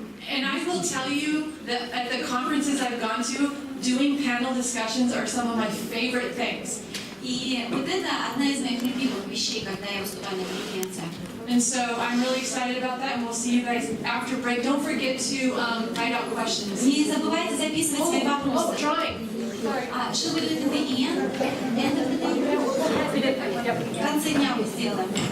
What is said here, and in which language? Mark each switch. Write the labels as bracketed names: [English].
[English] And I will tell you that at the conferences I've gone to, doing panel discussions are some of my favorite things. [Russian] И вот это одна из моих любимых вещей, когда я выступаю на конференциях. [English] And so I'm really excited about that, and we'll see you guys after break. Don't forget to write out questions. [Russian] Не забывайте записывать свои вопросы. [English] Drawing. [Russian] Что будет [English] at the end? End of the day? [Russian] В конце дня мы сделаем.